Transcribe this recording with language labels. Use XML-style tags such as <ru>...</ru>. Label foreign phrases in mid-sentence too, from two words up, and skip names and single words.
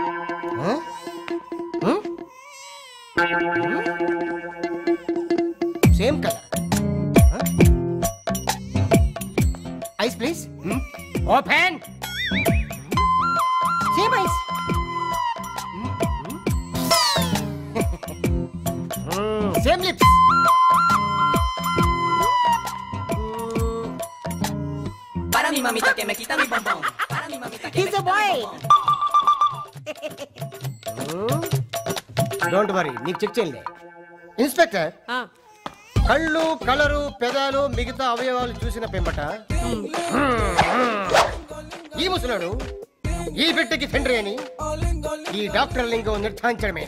<en>same color. eyes please. open. same eyes. same lips.</en> <es>Para mi mamita que me quita mi bombón. Para mi mamita que me quita mi bombón.</es> <en>don't worry,</en> <te>నీకు చెక్ చేయలే. ఇన్స్పెక్టర్, కళ్ళు, కలరు, పెదాలు, మిగతా అవయవాలు చూసిన పెంబట ఈ ముసలాడు ఈ బిడ్డకి తండ్రి అని ఈ డాక్టర్ లింగం నిర్ధారించడమే.</te>